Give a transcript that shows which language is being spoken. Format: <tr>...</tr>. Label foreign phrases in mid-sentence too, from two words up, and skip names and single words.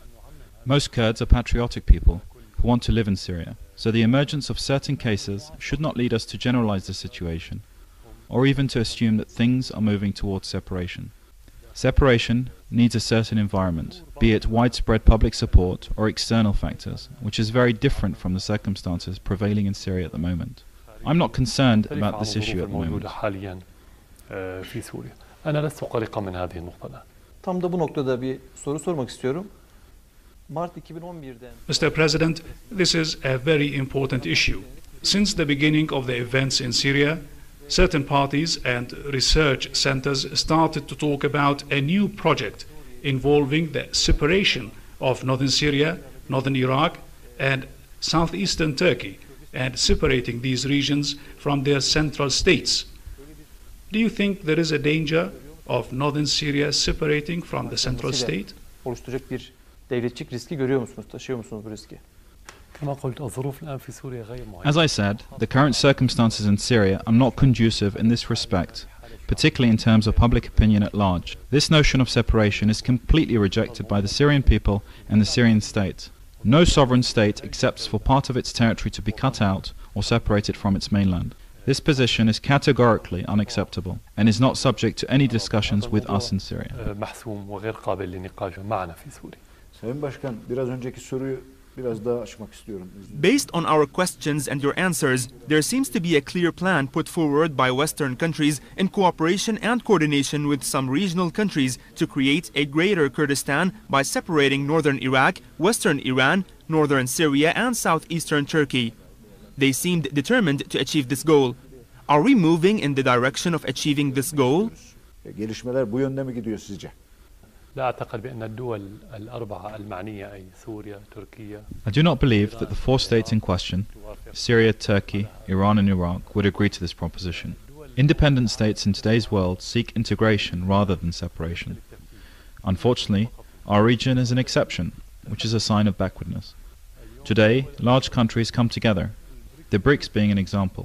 <en>Most Kurds are patriotic people who want to live in Syria, so the emergence of certain cases should not lead us to generalize the situation, or even to assume that things are moving towards separation. Separation needs a certain environment, be it widespread public support or external factors, which is very different from the circumstances prevailing in Syria at the moment. I'm not concerned about this issue at the moment.</en> <ar>في سوريا. أنا لست قلقا من هذه النقطة.</ar> <tr>Tam da bu noktada bir soru sormak istiyorum. Mart 2011'den</tr> <en>Mr. President, this is a very important issue. Since the beginning of the events in Syria, certain parties and research centers started to talk about a new project involving the separation of northern Syria, northern Iraq, and southeastern Turkey, and separating these regions from their central states. Do you think there is a danger of northern Syria separating from the central state?</en> <tr>oluşturacak bir devletçik riski görüyor musunuz? Taşıyor musunuz bu riski?</tr> <ar>كما قلت الظروف الآن في سوريا غير معينة.</ar> <en>As I said, the current circumstances in Syria are not conducive in this respect, particularly in terms of public opinion at large. This notion of separation is completely rejected by the Syrian people and the Syrian state. No sovereign state accepts for part of its territory to be cut out or separated from its mainland. This position is categorically unacceptable and is not subject to any discussions with us in Syria.</en> <ar>محسوم وغير قابل للنقاش معنا في سوريا.</ar> <tr>Sayın Başkan, biraz önceki soruyu biraz daha açmak istiyorum.</tr> <en>Based on our questions and your answers, there seems to be a clear plan put forward by Western countries in cooperation and coordination with some regional countries to create a greater Kurdistan by separating northern Iraq, western Iran, northern Syria, and southeastern Turkey. They seemed determined to achieve this goal. Are we moving in the direction of achieving this goal?</en> <tr>Gelişmeler bu yönde mi gidiyor sizce?</tr> <ar>لا أعتقد بأن الدول الأربعة المعنية أي سوريا، تركيا.</ar> <en>I do not believe that the four states in question, Syria, Turkey, Iran and Iraq, would agree to this proposition. Independent states in today's world seek integration rather than separation. Unfortunately, our region is an exception, which is a sign of backwardness. Today, large countries come together, the BRICS being an example.</en>